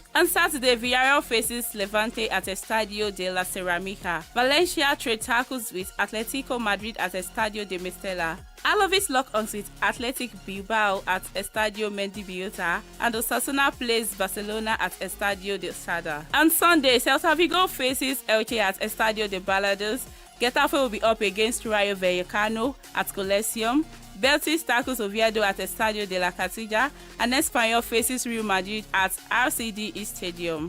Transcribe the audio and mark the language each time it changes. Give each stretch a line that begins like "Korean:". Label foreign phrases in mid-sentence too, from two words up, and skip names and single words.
English: On Saturday, Villarreal faces Levante at Estadio de la Ceramica. Valencia trade tackles with Atletico Madrid at Estadio de Mestalla. Alaves lock on with Athletic Bilbao at Estadio Mendibillota, and Osasuna plays Barcelona at Estadio de Sada. On Sunday, Celta Vigo faces Elche at Estadio de Balados. Getafe will be up against Rayo Vallecano at Coliseum. Betis tackles Oviedo at Estadio de la Castilla, and Espanyol faces Real Madrid at RCD Stadium.